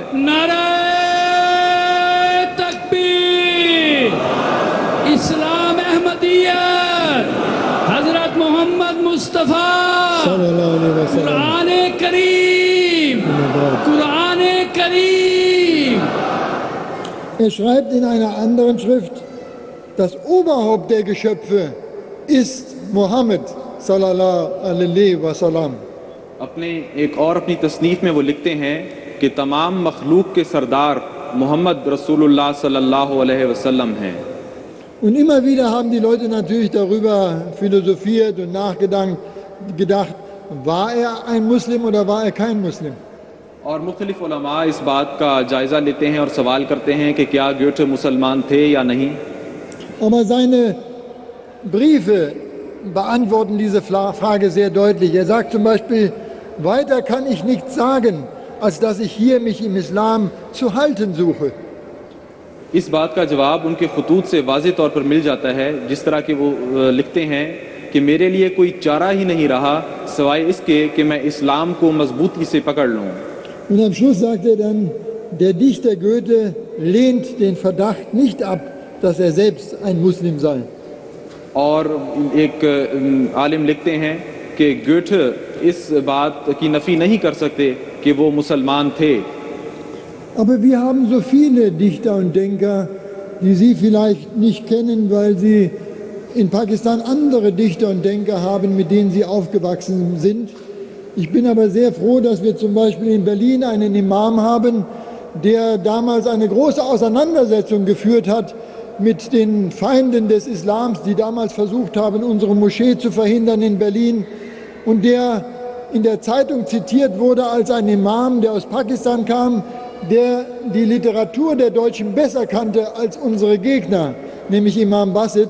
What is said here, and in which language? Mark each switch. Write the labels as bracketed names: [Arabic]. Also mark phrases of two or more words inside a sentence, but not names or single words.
[Urdu] نعرۂ تکبیر، اسلام احمدیت، حضرت محمد مصطفیٰ، قرآن کریم، قرآن کریم. [German] Er schreibt in einer anderen Schrift, das Oberhaupt der Geschöpfe ist Mohammed [Arabic] صلى الله عليه وسلم. [Urdu] اپنے ایک اور اپنی تصنیف میں وہ لکھتے ہیں کہ تمام مخلوق کے سردار محمد رسول اللہ [Arabic] صلى الله عليه وسلم [Urdu] ہیں. [German] Und immer wieder haben die Leute natürlich darüber philosophiert und gedacht, war er ein Muslim oder war er kein Muslim? [Urdu] اور مختلف علماء اس بات کا جائزہ لیتے ہیں اور سوال کرتے ہیں کہ کیا گوئٹے مسلمان تھے یا نہیں. [German] Aber seine Briefe beantworten diese Frage sehr deutlich. Er sagt zum Beispiel, weiter kann ich nichts sagen, als dass ich hier mich im Islam zu halten suche. [Urdu] اس بات کا جواب ان کے خطوط سے واضح طور پر مل جاتا ہے، جس طرح کے وہ لکھتے ہیں کہ میرے لیے کوئی چارہ ہی نہیں رہا سوائے اس کے کہ میں اسلام کو مضبوطی سے پکڑ لوں. [German] Und am Schluss sagt er dann, der Dichter Goethe lehnt den Verdacht nicht ab, dass er selbst ein Muslim sei. [Urdu] اور ایک عالم لکھتے ہیں کہ گوئٹے اس بات کی نفی نہیں کر سکتے کہ وہ مسلمان تھے. [German] Aber wir haben so viele Dichter und Denker, die Sie vielleicht nicht kennen, weil Sie in Pakistan andere Dichter und Denker haben, mit denen Sie aufgewachsen sind. Ich bin aber sehr froh, dass wir zum Beispiel in Berlin einen Imam haben, der damals eine große Auseinandersetzung geführt hat mit den Feinden des Islams, die damals versucht haben, unsere Moschee zu verhindern in Berlin, und der in der Zeitung zitiert wurde als ein Imam, der aus Pakistan kam, der die Literatur der Deutschen besser kannte als unsere Gegner, nämlich Imam Basit.